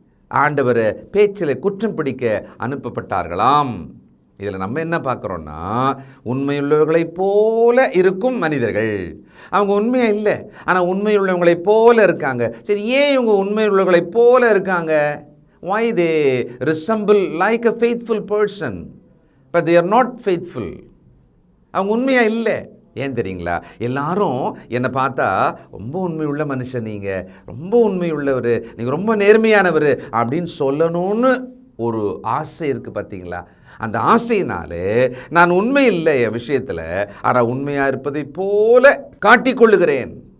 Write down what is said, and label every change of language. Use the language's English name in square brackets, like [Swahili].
[Tamil] ஆண்டவரை பேச்சில் குற்றம் பிடிக்க அனுப்பப்பட்டார்களாம். இதில் நம்ம என்ன பார்க்குறோன்னா, உண்மையுள்ளவர்களைப் போல இருக்கும் மனிதர்கள். அவங்க உண்மையாக இல்லை, ஆனால் உண்மையுள்ளவங்களைப் போல இருக்காங்க. சரி, ஏன் இவங்க உண்மையுள்ளவர்களைப் போல இருக்காங்க? [English] why they resemble like a faithful person but they are not faithful. [Tamil] அவங்க உண்மையாக இல்லை. ஏன் தெரியுங்களா? எல்லாரும் என்னை பார்த்தா ரொம்ப உண்மையுள்ள மனுஷன், நீங்கள் ரொம்ப உண்மையுள்ளவர், நீங்கள் ரொம்ப நேர்மையானவர் அப்படின்னு சொல்லணும்னு ஒரு ஆசை இருக்குது பார்த்தீங்களா? அந்த ஆசையினாலே நான் உண்மை இல்லை என் விஷயத்தில், ஆனால் உண்மையாக இருப்பதை போல காட்டிக்கொள்ளுகிறேன்.